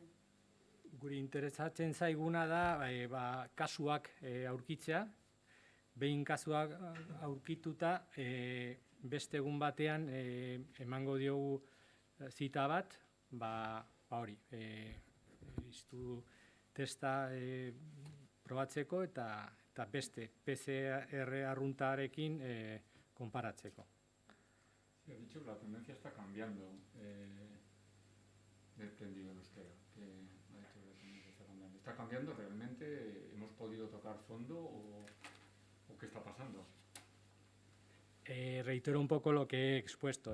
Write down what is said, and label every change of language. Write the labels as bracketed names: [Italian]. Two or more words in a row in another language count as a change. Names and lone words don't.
[Basque] Guri interesatzen zaiguna da kasuak aurkitzea, behin kasuak aurkituta beste egun batean emango diogu zita bat, hori, iztu testa probatzeko eta beste PCR arruntarekin konparatzeko. [Spanish] Sí, ha dicho que la tendencia está cambiando. aprendido el euskera? ¿Qué ha hecho que también se está cambiando? ¿Está cambiando realmente? ¿Hemos podido tocar fondo o qué está pasando? Reitero un poco lo que he expuesto.